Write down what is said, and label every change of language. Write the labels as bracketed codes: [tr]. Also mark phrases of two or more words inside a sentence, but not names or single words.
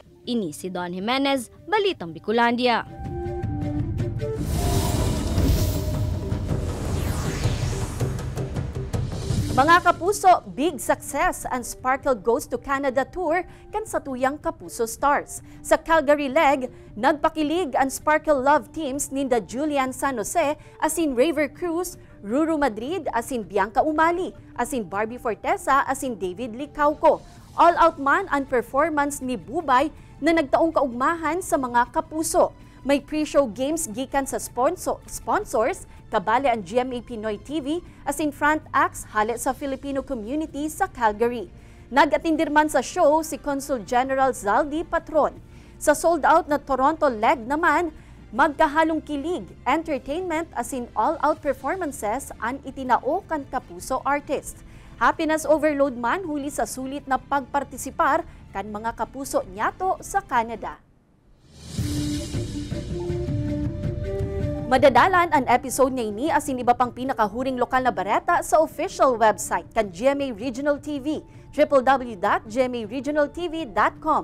[bik] Ini si Don Jimenez, Balitang Bicolandia. Mga kapuso, [en] big success [bik] ang Sparkle Goes to Canada Tour kan sa tuyang Kapuso Stars. Sa Calgary leg, nagpakilig ang Sparkle Love teams ninda Julian San Jose asin Raver Cruz, Ruru Madrid asin Bianca Umali, asin Barbie Fortesa asin David Licauco. All-out man ang performance ni Bubay na nagtaong kaugmahan sa mga kapuso. May [en] pre-show games [bik] gikan sa sponsors, kabali ang GMA Pinoy TV [en] as in front acts [bik] hali sa Filipino community sa Calgary. Nag-atindir man sa show si Consul General Zaldi Patron. Sa sold-out na Toronto leg naman, magkahalong kilig, entertainment [en] as in all-out performances [bik] ang itinao kan kapuso artist. [en] Happiness overload [bik] man huli sa sulit na pagpartisipar kan mga kapuso nyato sa Canada. Madadalan ang episode niya ini asin iba pang pinakahuring lokal na bareta sa official website kan GMA Regional TV, www.gmaregionaltv.com.